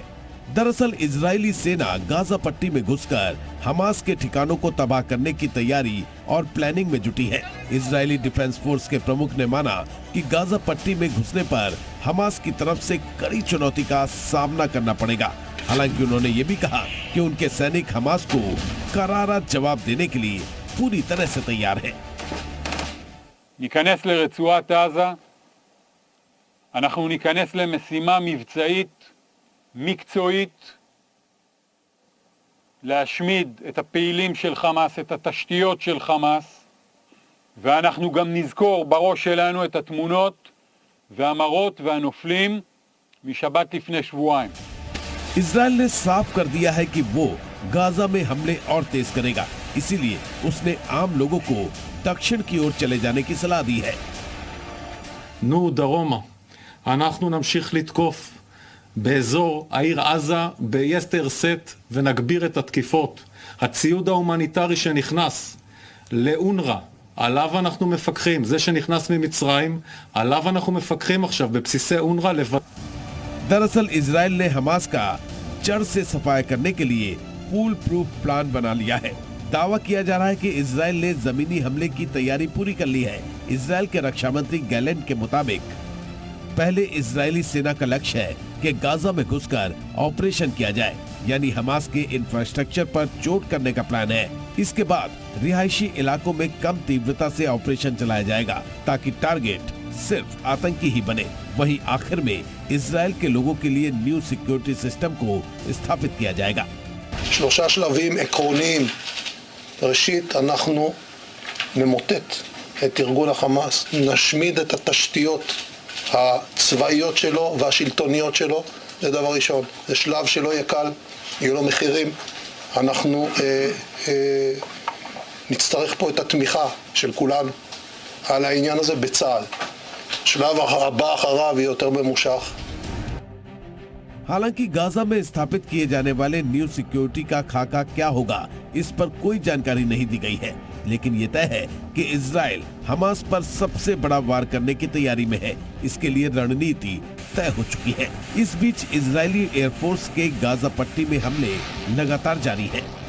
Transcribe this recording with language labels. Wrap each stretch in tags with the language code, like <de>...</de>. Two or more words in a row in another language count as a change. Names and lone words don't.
<hi>दरअसल इजरायली सेना गाजा पट्टी में घुसकर हमास के ठिकानों को तबाह करने की तैयारी और प्लानिंग में जुटी है। इजरायली डिफेंस फोर्स के प्रमुख ने माना कि गाजा पट्टी में घुसने पर हमास की तरफ से कड़ी चुनौती का सामना करना पड़ेगा। हालांकि उन्होंने ये भी कहा कि उनके सैनिक हमास को करारा जवाब देने के लिए पूरी तरह से तैयार हैं।</hi> <he>ניכנס לרצועת עזה, אנחנו ניכנס למשימה מבצעית מקצועית להשמיד את הפעילים של חמאס, את התשתיות של חמאס, ואנחנו גם נזכור בראש שלנו את התמונות והמראות והנופלים משבת לפני שבועיים.</he> <hi>इजरायल ने साफ कर दिया है कि वो गाजा में हमले और तेज करेगा, इसीलिए उसने आम लोगों को दक्षिण की ओर चले जाने की सलाह दी है।</hi> <he>נו דרומה, אנחנו נמשיך לתקוף באזור העיר עזה ביתר שאת ונגביר את התקיפות. הציוד ההומניטרי שנכנס לאונר"א, עליו אנחנו מפקחים, זה שנכנס ממצרים, עליו אנחנו מפקחים עכשיו בבסיסי אונר"א לבד.</he> <hi>दरअसल इजरायल ने हमास का जड़ से सफाया करने के लिए</hi> <en>full proof plan</en> <hi>बना लिया है। दावा किया जा रहा है कि इजरायल ने जमीनी हमले की तैयारी पूरी कर ली है। इजरायल के रक्षा मंत्री गैलेंट के मुताबिक पहले इजरायली सेना का लक्ष्य है कि गाजा में घुसकर ऑपरेशन किया जाए, यानी हमास के इंफ्रास्ट्रक्चर पर चोट करने का प्लान है। इसके बाद रिहायशी इलाकों में कम तीव्रता से ऑपरेशन चलाया जाएगा ताकि टारगेट सिर्फ आतंकी ही बने। वहीं आखिर में इजरायल के लोगों के लिए</hi> <en>new security system</en> <hi>को स्थापित किया जाएगा।</hi> <he>שלושה שלבים עקרוניים. ראשית, אנחנו נמוטט את ארגון החמאס, נשמיד את התשתיות הצבאיות שלו והשלטוניות שלו. זה דבר ראשון. זה שלב שלא יהיה קל, יהיו לו מחירים. אנחנו נצטרך פה את התמיכה של כולנו על העניין הזה בצה"ל. שלב הבא אחריו יהיה יותר ממושך.</he> <hi>हालांकि गाजा में स्थापित किए जाने वाले</hi> <en>new security</en> <hi>का खाका क्या होगा, इस पर कोई जानकारी नहीं दी गई है। लेकिन ये तय है कि इजरायल हमास पर सबसे बड़ा वार करने की तैयारी में है। इसके लिए रणनीति तय हो चुकी है। इस बीच इजरायली एयरफोर्स के गाजा पट्टी में हमले लगातार जारी हैं।</hi>